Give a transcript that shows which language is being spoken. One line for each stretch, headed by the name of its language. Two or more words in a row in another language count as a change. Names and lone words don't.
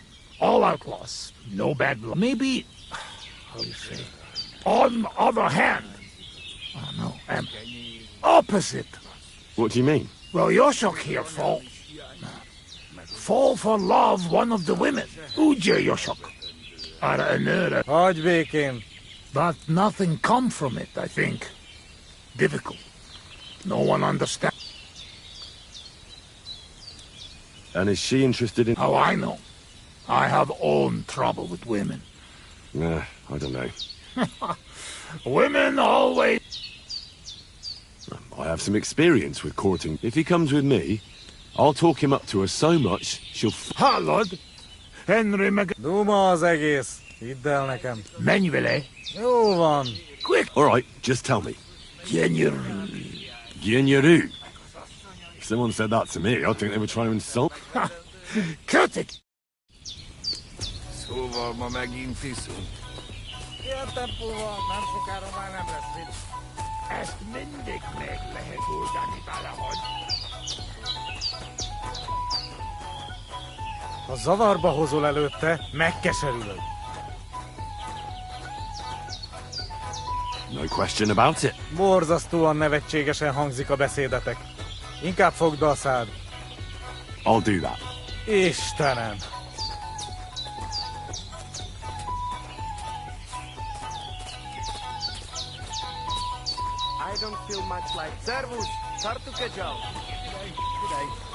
English: All outlaws. No bad blood. Maybe... how do you say? On the other hand... Oh no, opposite. What do you mean? Well, Yoshok here fall. Fall for love one of the women.
Hungarian: Uje Yoshok. Hagyj békén.
English: But nothing come from it, I think. Difficult. No one understands. And is she interested in... How I know? I have own trouble with women. Nah, I don't know. Women always... I have some experience with courting. If he comes with me, I'll talk him up to her so much, she'll...
Hungarian: Hallod! Henry Meg... Duma az egész. Hidd el nekem. Menj vele. Jó van.
English: Quick! Alright, just tell me. Gyenyeru. Gyenyeru? If someone said that to me, I'd think they were trying to insult. Cut it!
Hungarian: Szóval ma megint iszunk. Ilyen tempóval nem sokára már nem lesz mit. Ezt mindig meg lehet oldani valahogy. Ha zavarba hozol előtte, megkeserülöd.
English: No question about it.
Hungarian: Borzasztóan nevetségesen hangzik a beszédetek. Inkább fogd be a szád.
English: I'll do that.
Hungarian: Istenem!
English: I don't feel much like Servus. Tartuke Joe. Good day.